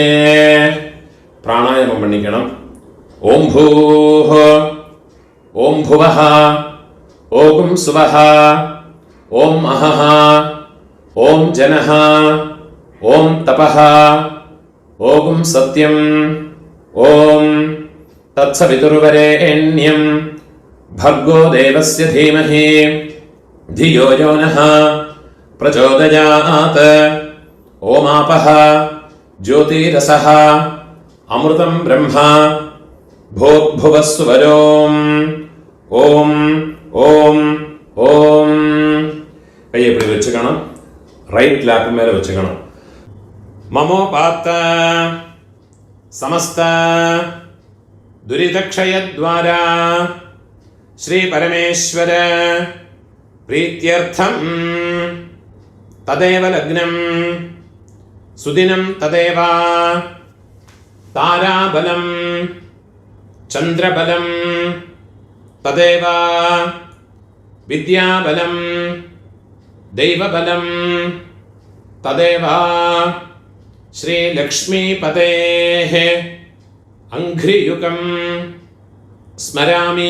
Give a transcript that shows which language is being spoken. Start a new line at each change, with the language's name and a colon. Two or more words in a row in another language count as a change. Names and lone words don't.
Tamil: பிராணாயாமம் பண்ணிக்கணும்.
Sanskrit: ॐ भूः, ॐ भुवः, ॐ स्वः, ॐ महः, ॐ जनः, ॐ तपः, ॐ सत्यम्, ॐ तत्सवितुर्वरेण्यम् भर्गो देवस्य धीमहि धियो यो नः प्रचोदयात्. ओमापः ज्योतिरसः अमृतं ब्रह्म भूर्भुवस्सुवरोम्. ओम ओम ओम.
Tamil: கையை இப்படி வச்சுக்கணும்.
English: right lap
Tamil: மேல வச்சுக்கணும்.
Sanskrit: மமோபாத்த समस्त दुरितक्षयद्वारा श्री परमेश्वर प्रीत्यर्थं तदेव लग्नं सुदिनं तदेव ताराबलं चंद्रबलं तदेव विद्याबलं दैवबलं तदेव श्री लक्ष्मीपतेः अंघ्रियुगं स्मरामि.